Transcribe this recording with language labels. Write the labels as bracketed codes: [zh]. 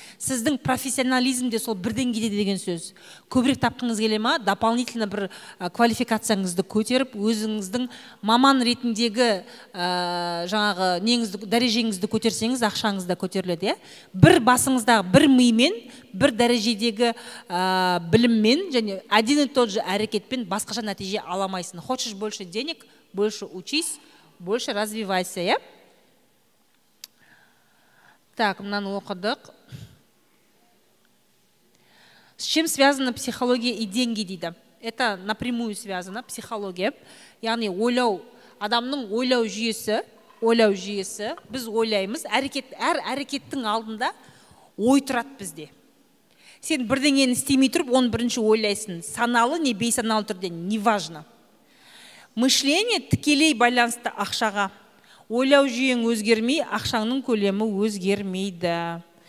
[kk] Сіздің профессионализм де сол бірден кетеді деген сөз. Көбірек тапқыңыз келе ма, дополнительно бір квалификацияңызды көтеріп, өзіңіздің маман ретіндегі жаңағы неңізді, дәрежеңізді көтерсеңіз, ақшаңыз да көтеріледі. Бір басыңыздағы бір мимен, бір дәрежедегі біліммен және [ru] один и тот же [kk] әрекетпен басқаша нәтиже аламайсың. [ru] Хочешь больше денег, больше учись, больше развивайся, Так, [kk] мынаны оқыдық. [ru] С чем связана психология и деньги дейді? Это напрямую связано, психология. [kk] Яғни ойлау, адамның ойлау жүйесі, біз ойлаймыз, әр әрекеттің алдында ой тұрады бізде. Сен бірдеңені істемей тұрып, оны бірінші ойлайсың. Саналы, не бейсаналы түрде, [ru] не важно. [kk] Мышление тікелей байланысты ақшаға. Ойлау жүйең өзгермей, ақшаңның көлемі өзгермейді.